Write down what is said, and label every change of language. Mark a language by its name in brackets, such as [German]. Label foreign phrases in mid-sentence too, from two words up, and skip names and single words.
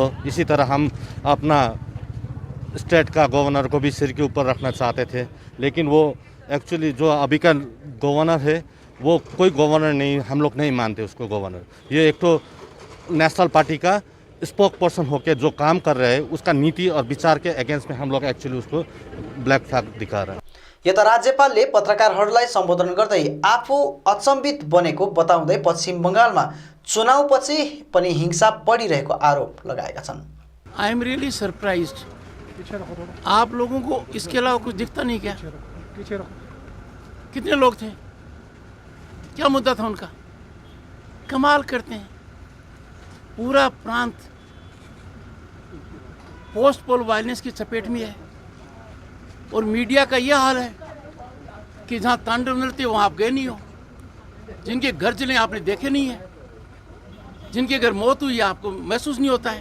[Hindi] इसी तरह हम अपना स्टेट का गवर्नर को भी सिर के ऊपर रखना चाहते थे, लेकिन वो एक्चुअली जो अभी का गवर्नर है वो कोई गवर्नर नहीं, हम लोग नहीं मानते उसको गवर्नर। ये एक तो [English] national party [Hindi] का [English] spokesperson [Hindi] होकर जो काम कर रहे हैं उसका नीति और विचार के अगेंस्ट में हम लोग एक्चुअली उसको [English] black flag [Hindi] दिखा रहे हैं। [Nepali] यता राज्यपालले पत्रकारहरूलाई सम्बोधन गर्दै आफू अचम्बित बनेको बताउँदै पश्चिम बङ्गालमा चुनावपछि पनि हिंसा बढिरहेको आरोप लगाएका छन्। [English] I am really surprised. [Hindi] आप लोगों को इसके अलावा कुछ दिखता नहीं क्या? कितने लोग थे? क्या मुद्दा था उनका? कमाल करते हैं। पूरा प्रांत [English] post poll violence [Hindi] की चपेट में है और मीडिया का यह हाल है कि जहाँ तांडव नृत्य वहाँ आप गए नहीं हो, जिनके घर जले आपने देखे नहीं है, जिनके घर मौत हुई आपको महसूस नहीं होता है।